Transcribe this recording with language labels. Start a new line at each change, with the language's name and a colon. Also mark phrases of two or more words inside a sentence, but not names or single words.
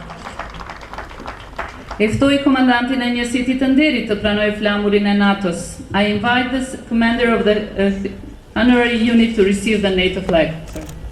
Albanian: E ftoi komandantin e njësitit të nderit të pranoj flamurin e NATO-s.
English: I invite the commander of the honorary unit to receive the NATO flag.